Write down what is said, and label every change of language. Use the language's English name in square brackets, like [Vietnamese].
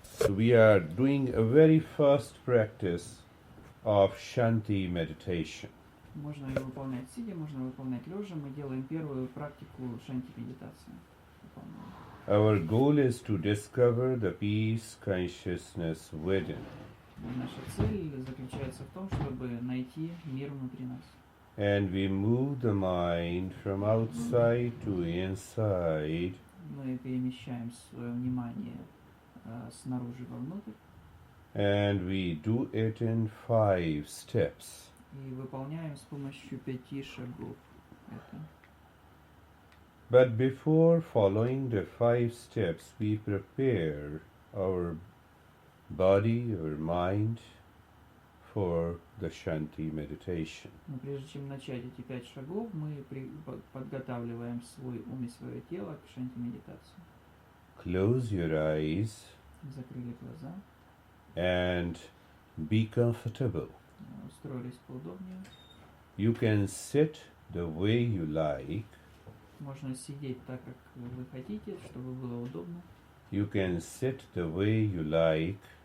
[English] We are doing a very first practice of Shanti meditation. [Russian] Можно ее выполнять сидя, можно выполнять лежа. Мы делаем первую практику шанти-медитации. [English] Our goal is to discover the peace consciousness within. [Russian] Наша цель заключается в том, чтобы найти мир внутри нас. [English] And we move the mind from outside to inside. [Russian] Мы перемещаем свое внимание снаружи вовнутрь. [English] And we do it in 5 steps. [Russian] И выполняем с помощью 5 шагов это. [English] But before following the 5 steps, we prepare our body, our mind for the Shanti meditation. [Russian] Но прежде чем начать эти 5 шагов, мы подготавливаем свой ум и свое тело к шанти-медитации. [English] Close your eyes. [Russian] Закрыли глаза. [English] And be comfortable. [Russian] Устроились поудобнее. [English] You can sit the way you like. [Russian] Можно сидеть так, как вы хотите, чтобы было удобно. [English] You can sit the way you like.